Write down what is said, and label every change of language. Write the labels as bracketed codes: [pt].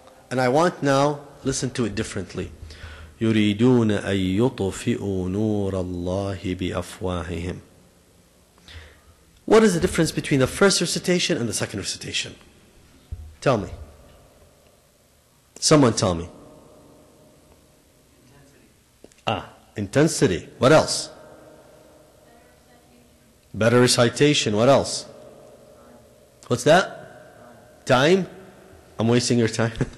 [en] And I want now, listen to it differently. [ar] يريدون أن يطفئوا نور الله بأفواههم. [en] What is the difference between the first recitation and the second recitation? Tell me. Someone tell me. Intensity. What else? Better recitation. What else? What's that? Time? I'm wasting your time.